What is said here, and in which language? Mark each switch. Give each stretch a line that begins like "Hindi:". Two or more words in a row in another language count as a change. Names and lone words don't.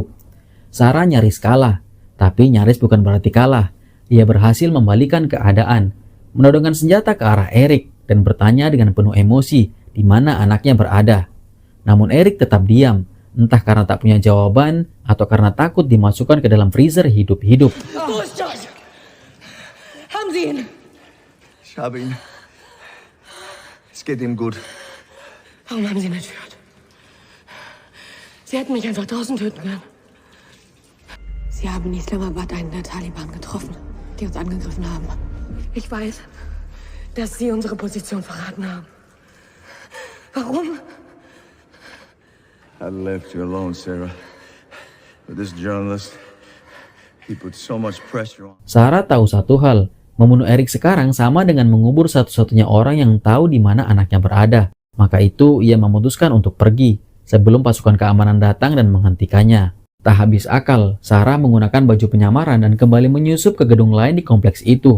Indonesian: Sarah nyaris kalah, tapi nyaris bukan berarti kalah. Ia berhasil membalikan keadaan, menodongkan senjata ke arah Eric, dan bertanya dengan penuh emosi di mana anaknya berada. Namun Eric tetap diam, entah karena tak punya jawaban atau karena takut dimasukkan ke dalam freezer hidup-hidup.
German: Wo ist Josh? Haben Sie ihn? Ich habe ihn. Es geht ihm gut. Warum haben Sie ihn entführt? Sie hätten mich einfach draußen töten können. Sie haben in Islamabad einen der Taliban getroffen, die uns angegriffen haben. Ich weiß, dass Sie unsere Position verraten haben. Warum?
English: I left you alone, Sarah. But this journalist, he put so much pressure on.
Indonesian: Sarah tahu satu hal, membunuh Eric sekarang sama dengan mengubur satu-satunya orang yang tahu di mana anaknya berada. Maka itu ia memutuskan untuk pergi sebelum pasukan keamanan datang dan menghentikannya. Tak habis akal, Sarah menggunakan baju penyamaran dan kembali menyusup ke gedung lain di kompleks itu.